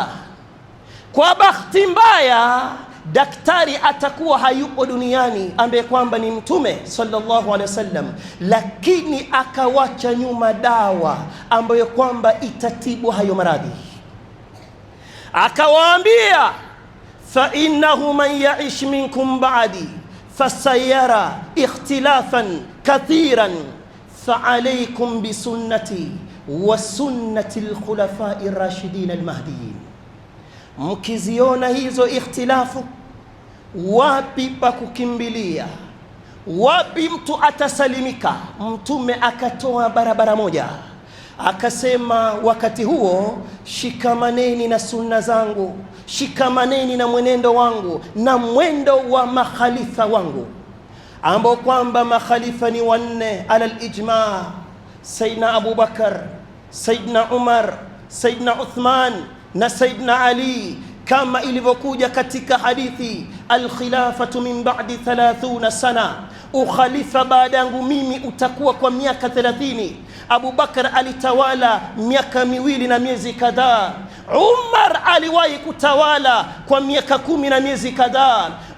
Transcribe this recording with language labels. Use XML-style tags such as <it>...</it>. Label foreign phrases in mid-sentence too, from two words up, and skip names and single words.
<sw>Kwa bahati mbaya daktari atakuwa hayupo duniani ambaye kwamba ni mtume</sw> <ar>صلى الله عليه وسلم,</ar> <sw>lakini akawacha nyuma dawa ambayo kwamba itatibu hayo maradhi. Akawaambia,</sw> <ar>فإنه من يعش منكم بعدي فسيرى اختلافا كثيرا فعليكم بسنتي وسنة الخلفاء الراشدين المهديين.</ar> <sw>Mkiziona hizo ikhtilafu, wapi pa kukimbilia, wapi mtu atasalimika? Mtume akatoa barabara moja, akasema wakati huo shikamaneni na sunna zangu, shikamaneni na mwenendo wangu na mwendo wa makhalifa wangu, ambao kwamba makhalifa ni wanne</sw> <ar>على الإجماع:</ar> <sw>Sayyidina Abu Bakar, Sayyidina Umar, Sayyidina Uthman na Sayyidina Ali, kama ilivyokuja katika hadithi,</sw> <ar>الخلافة من بعدي 30 سنة,</ar> <sw>ukhalifa baada yangu mimi utakuwa kwa miaka 30. Abu Bakar alitawala miaka 2 na miezi kadhaa. Umar aliwahi kutawala kwa miaka 10 na miezi kadhaa.</sw>